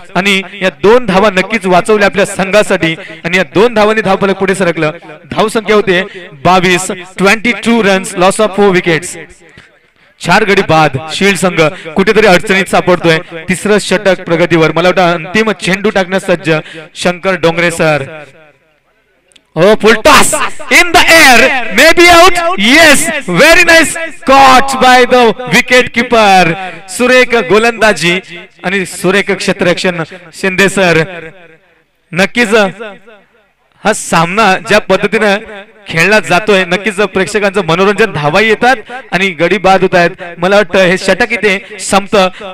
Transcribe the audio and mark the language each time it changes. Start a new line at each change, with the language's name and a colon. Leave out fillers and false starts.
Marathi: आणि या 2 धावा नक्कीच वाचवल्या आपल्या संघासाठी आणि या 2 धावांनी धावफलक पुढे सरकलं. धाव संख्या होते 22 रन्स.
English: Loss of 4 wickets.
Marathi: 4 गडी बाद. शील्ड संघ कुठेतरी अडचणीत सापडतोय. तिसरं षटक प्रगतीवर. मला वाटतं अंतिम चेंडू टाकण्यास सज्ज Shankar Dongre sir.
English: Oh, full toss in the air, maybe out. Yes, very nice caught by the wicket keeper.
Marathi: सुरेख गोलंदाजी आणि सुरेख क्षेत्ररक्षण शिंदे सर. नक्कीच हा सामना ज्या पद्धतीने खेळला जातोय, नक्कीच प्रेक्षकांचं मनोरंजन. धावा येतात आणि गडी बाद होत आहेत. मला वाटतं हे षटक इथे संपतं.